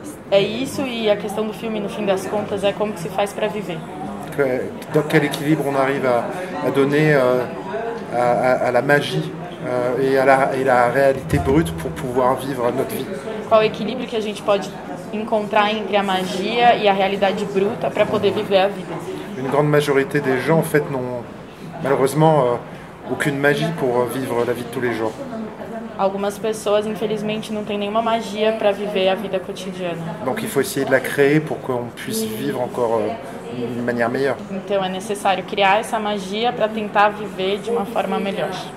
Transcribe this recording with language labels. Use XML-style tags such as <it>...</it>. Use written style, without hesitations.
<pt>É isso, e a questão do filme, no fim das contas, é como que se faz para viver.</pt> <fr>Dans quel équilibre on arrive à donner à la magie et à la réalité brute pour pouvoir vivre notre vie.</fr> <pt>Qual o equilíbrio que a gente pode encontrar entre a magia e a realidade bruta para poder viver a vida?</pt> <fr>Une grande majorité des gens, en fait, n'ont malheureusement aucune magie pour vivre la vie de tous les jours.</fr> <pt>Algumas pessoas, infelizmente, não têm nenhuma magia para viver a vida cotidiana.</pt> <fr>Donc il faut essayer de la créer pour qu'on puisse vivre encore d'une manière meilleure.</fr> <pt>Então é necessário criar essa magia para tentar viver de uma forma melhor.</pt>